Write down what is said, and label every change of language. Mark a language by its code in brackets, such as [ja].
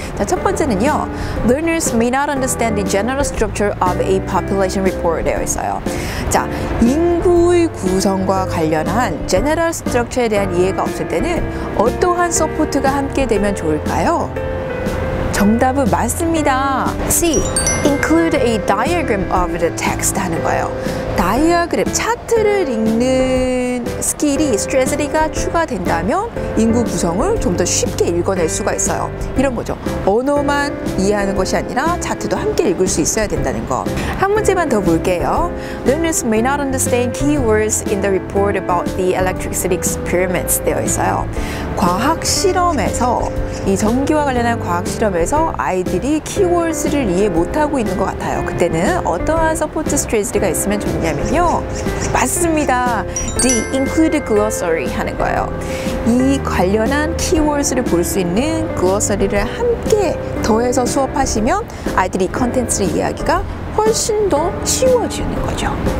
[ko] 자, 첫 번째는요. [en] Learners may not understand the general structure of a population report [ko] 되어 있어요. 자, 인구의 구성과 관련한 general structure에 대한 이해가 없을 때는 어떠한 서포트가 함께 되면 좋을까요? 정답은 맞습니다. C. [en] Include a diagram of the text [ko] 하는 거예요. 다이어그램, 차트를 읽는 스킬이, 스트레스가 추가된다면 인구 구성을 좀 더 쉽게 읽어낼 수가 있어요. 이런 거죠. 언어만 이해하는 것이 아니라 차트도 함께 읽을 수 있어야 된다는 거. 한 문제만 더 볼게요. [en] Learners may not understand keywords in the report about the electricity experiments [ko] 되어 있어요. 과학 실험에서, 이 전기와 관련한 과학 실험에서 아이들이 키워드를 이해 못하고 있는 것 같아요. 그때는 어떠한 서포트 스트레스가 있으면 좋냐면요. 맞습니다. D. [en] Include glossary [ko] 하는 거예요. 이 관련한 키워드를 볼 수 있는 글로서리를 함께 더해서 수업하시면 아이들이 컨텐츠를 이해하기가 훨씬 더 쉬워지는 거죠.